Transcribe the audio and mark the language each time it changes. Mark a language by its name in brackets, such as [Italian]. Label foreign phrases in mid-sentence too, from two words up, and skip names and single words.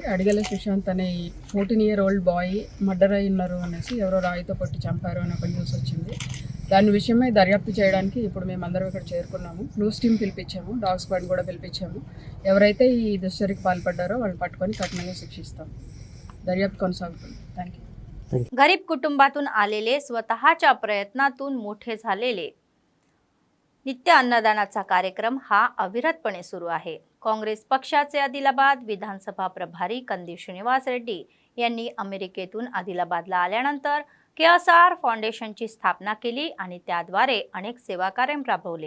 [Telugu] అడిగల సుశాంత్ అనే [English] 14-year-old boy murder [Telugu] అయి ఉన్నారు అనేసి, ఎవరో రాయితో కొట్టి చంపారు అని ఒక న్యూస్ వచ్చింది. దాని విషయమై దర్యాప్తు చేయడానికి ఇప్పుడు మేమందరం ఇక్కడ చేరుకున్నాము. [English] news team [Telugu] పిలిపించాము, [English] dog squad [Telugu] కూడా పిలిపించాము. ఎవరైతే ఈ దుశ్చర్యకు పాల్పడ్డారో వాళ్ళని పట్టుకొని కఠినంగా శిక్షిస్తాం. దర్యాప్తు కొనసాగుతుంది. [English] thank you. [Marathi] गरीब कुटुंबातून आलेले, स्वतःच्या प्रयत्नातून मोठे झालेले नित्य अन्नदानाचा कार्यक्रम हा अविरतपणे सुरू आहे. काँग्रेस पक्षाचे आदिलाबाद विधानसभा प्रभारी कंदी श्रीनिवास रेड्डी यांनी अमेरिकेतून आदिलाबादला आल्यानंतर KSR फाउंडेशनची स्थापना केली आणि त्याद्वारे अनेक सेवा कार्य राबवले.